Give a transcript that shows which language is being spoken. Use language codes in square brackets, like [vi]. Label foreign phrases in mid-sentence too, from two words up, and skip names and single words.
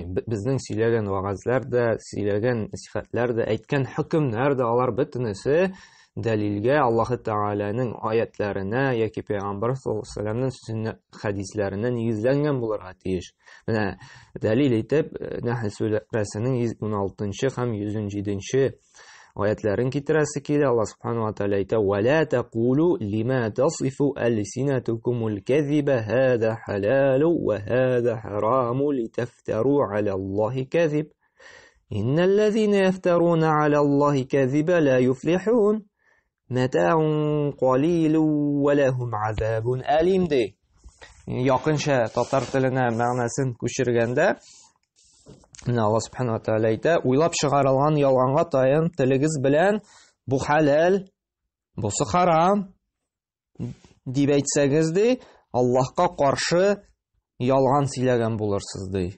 [tt] Безнең сөйләгән вагазлар да, сөйләгән насихатлар да, әйткән хөкемнәр дә алар бөтенесе дәлилгә Аллаһ Тәгаләнең аятларына яки Пәйгамбәр [ar] صلى الله عليه وسلم [tt] хәдисләренә нигезләнгән булырга тиеш. Менә дәлил итеп Нәхл сүрәсенең 116 һәм 107 аятларын китерәсе килә. [ar] الله سبحانه وتعالى әйтә: "ولا تقولوا لما تصف ألسنتكم الكذب هذا حلال وهذا حرام لتفتروا على الله الكذب. إن الذين يفترون على الله الكذب لا يفلحون. متاع قليل ولهم عذاب أليم" ди. [tt] Якынча татар теленә мәгънәсен күчергәндә [ar] الله سبحانه وتعالى [tt] әйтә: "Уйлап чыгарылган ялганга таян телегез белән бу халал, бусы харам дип әйтсәгез ди, Аллаһка каршы ялган сөйләгән булырсыз ди.